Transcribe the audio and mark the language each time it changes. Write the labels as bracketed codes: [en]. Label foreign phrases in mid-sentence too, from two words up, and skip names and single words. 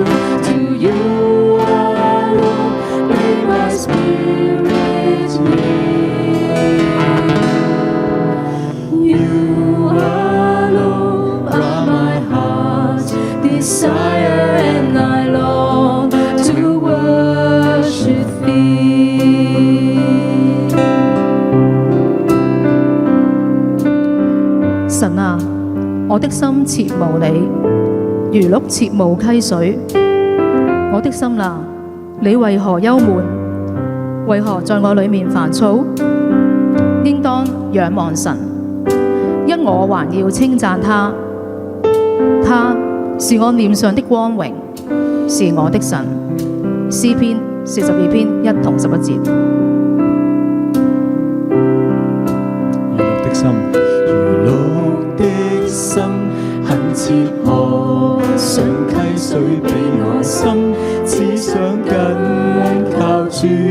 [en] To you alone may my spirit yield. You alone are my heart's desire, and I long to worship thee. [zh] 神啊，我的心切慕你，如鹿切慕溪水。我的心啊，你為何憂悶？為何在我裏面煩躁？應當仰望神，因我還要稱讚他。他是我臉上的光榮，是我的神。詩篇42篇1同11節。如鹿的心，如鹿的心很切渴，想溪水比我深，只想緊靠主。